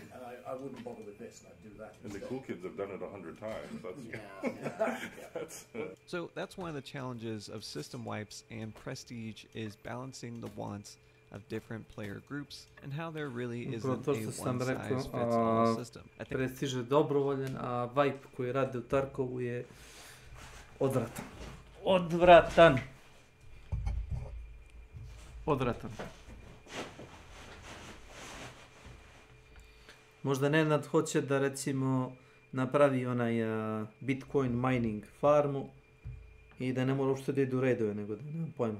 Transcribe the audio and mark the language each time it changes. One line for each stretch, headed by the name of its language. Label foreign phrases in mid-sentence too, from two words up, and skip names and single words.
English: And I wouldn't bother with this, and I'd do that. And the cool kids have done it 100 times. That's So that's one of the challenges of system wipes, and Prestige is balancing the wants of different player groups and how there really isn't a one-size-fits-all system.
Serbian: Prestige je dobrovoljen, a Vibe koji rade u Tarkovu je odvratan. Odvratan! Odvratan. Možda Nenad hoće da recimo napravi onaj Bitcoin mining farmu i da ne mora uopšte da idu redove, nego da nemam pojma.